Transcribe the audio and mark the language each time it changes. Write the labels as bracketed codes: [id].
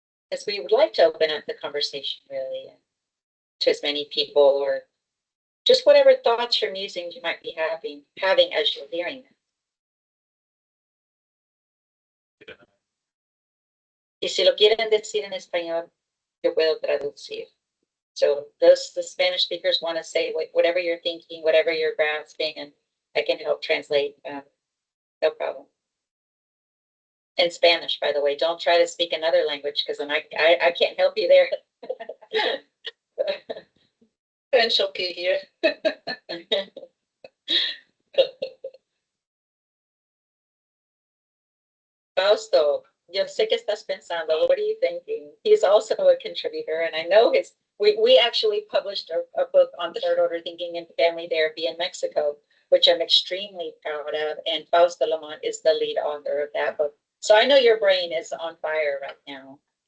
[en] Because we would like to open up the conversation really to as many people, or just whatever thoughts or musings you might be having as you're hearing them. [es] Y si lo quieren decir en español, yo puedo traducir. [en] So those the Spanish speakers want to say whatever you're thinking, whatever you're grasping, and I can help translate. No problem. In Spanish, by the way, don't try to speak another language, because then I can't help you there. French okay here. [es] Fausto, yo sé que estás pensando. [en] What are you thinking? He's also a contributor, and I know we actually published a book on third order thinking and family therapy in Mexico, which I'm extremely proud of. And Fausto Lamont is the lead author of that book. So I know your brain is on fire right now.